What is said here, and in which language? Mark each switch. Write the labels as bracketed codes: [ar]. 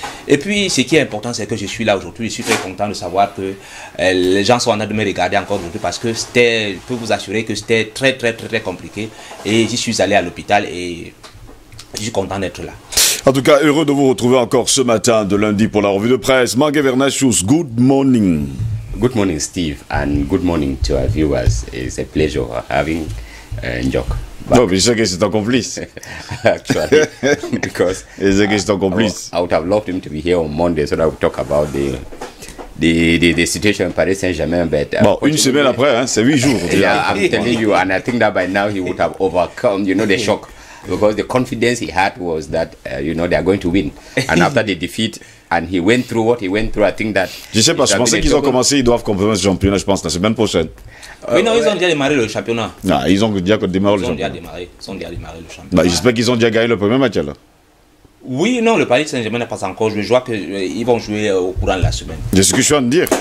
[fr] Et puis, ce qui est important, c'est que je suis là aujourd'hui. Je suis très content de savoir que les gens sont en train de me regarder encore aujourd'hui parce que je peux vous assurer que c'était très compliqué. Et j'y suis allé à l'hôpital et je suis content d'être là. En tout cas, heureux de vous retrouver encore ce matin de lundi pour la revue de presse. [en] Mangue Vernachus, good morning. Good morning, Steve, and good morning to our viewers. It's a pleasure having Njok. [fr] Non, mais je sais que c'est ton complice. [en] Actually, because [fr] je sais que c'est ton complice. [en] I would have loved him to be here on Monday so that we talk about the situation in Paris Saint-Germain. But [fr] bon, une semaine après, hein, c'est 8 jours. [en] Yeah, I'm telling you, and I think that by now he would have overcome, the shock. Because the confidence he had was that, they are going to win. And after the defeat, and he went through what he went through, I think that... [fr] Je sais pas, je pensais qu'ils ont commencé, ils doivent commencer le championnat, je pense, la semaine prochaine. Oui, non, ils ont déjà démarré le championnat. Non, ils ont déjà démarré le championnat. Ils ont déjà démarré le championnat. Bah, j'espère qu'ils ont déjà gagné le premier match, là. Oui, non, le Paris Saint-Germain n'a pas encore joué. Je vois qu'ils vont jouer au courant de la semaine. C'est ce que je suis en train de dire.